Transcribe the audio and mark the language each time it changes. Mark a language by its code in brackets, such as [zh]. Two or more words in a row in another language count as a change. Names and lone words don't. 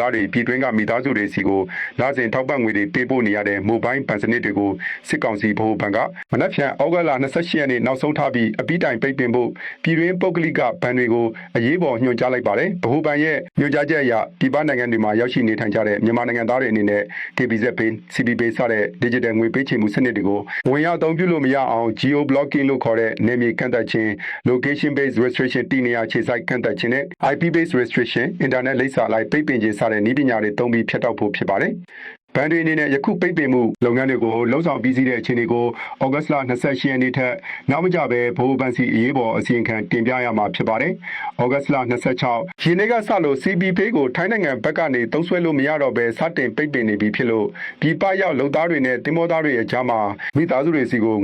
[my] သားတွေပြည်တွင်းကမိသားစုတွေစီကိုလာစဉ်ထောက်ပံ့ငွေတွေပေးပို့နေရတဲ့မိုဘိုင်းဘဏ်စနစ်တွေကိုစစ်ကောင်စီဗဟိုဘဏ်ကမနက်ဖြန်ဩဂတ်လ28ရက်နေ့နောက်ဆုံးထားပြီးအပိတိုင်ပိတ်ပ င်ဖို့ပြည်တွင်းပုဂ္ဂလိကဘဏ်တွေကိုအရေးပေါ်ညွှန်ကြားလိုက်ပါတယ်ဗဟိုဘဏ်ရဲ့ညွှန်ကြားချက်အရပြည်ပနိုင်ငံတွေမှာရောက်ရှိနေထိုင်ကြတဲ့မြန်မာနိုင်ငံသား တွေအနေနဲ့ KBZ Pay, CB Pay စတဲ့ digital ငွေပေးချေမှုစနစ်တွေကိုဝင်ရောက်အသုံးပြုလို့မရအောင် [en] geo blocking [my] လို့ခေါ်တဲ့နယ်မြေကန့်သတ်ခြင်း [en] location based restriction [my] တည်နေရာခြေစိုက်ကန့်သတ်ခြင်းနဲ့ [en] IP based restriction [my] internet လိပ်စာလိုက်ပိတ်ပင်ခြင်းစတဲ့နည်းပညာတွေသုံးပြီးဖျက်တောက်ဖို့ဖြစ်ပါတယ်ဘဏ်တွေအနေနဲ့ယခုပိတ်ပင်မှုလုပ်ငန်းတွေကိုလှုံ့ဆော်ပြီးစီးတဲ့အခြေအနေကိုဩဂတ်လ28ရက်နေ့ထက်နောက်မကြပဲဗဟိုဘဏ်စီအရေးပေါ်အ စီရင်ခံတင်ပြရမှာဖြစ်ပါတယ်။ဩဂတ်လ26ရင်းနေ့ကစလို့ CB Pay ကိုထိုင်းနိုင်ငံဘက်ကနေသုံးစွဲလို့မရတော့ဘဲစတင်ပိတ်ပင်နေပြီဖြစ်လို့ပြည်ပရောက်လုံသားတွေနဲ့တင်မောသားတွေရဲ့ကြားမှာမိသားစုတွေစီကို